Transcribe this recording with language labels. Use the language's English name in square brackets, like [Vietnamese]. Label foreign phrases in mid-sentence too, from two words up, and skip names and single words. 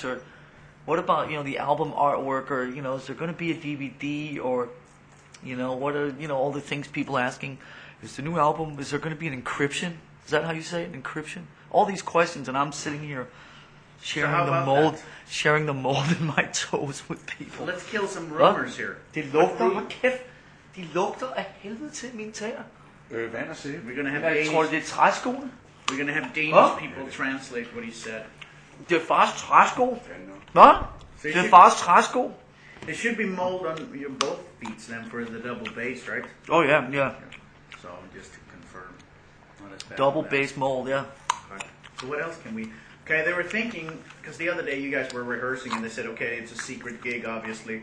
[English] Or what about, the album artwork? Or, is there going to be a DVD? Or, what are, all the things people asking? Is the new album, is there going to be an encryption? Is that how you say it? Encryption? All these questions, and I'm sitting here sharing the mold in my toes with people. Let's kill some rumors here. [Danish] Det lugter af helvede til mine tæer. [English] We're gonna have [Danish] Jeg tror, det er træskoene. [English] We're gonna have Danish people translate what he said. [Danish] Det er fars træsko. Hvad? Det er fars træsko. [English] There should be mold on your both beats then for the double bass, right? Oh yeah. So just to confirm. Double bass mold, yeah. Okay. So what else can we... Okay, they were thinking, because the other day you guys were rehearsing and they said, okay, it's a secret gig, obviously.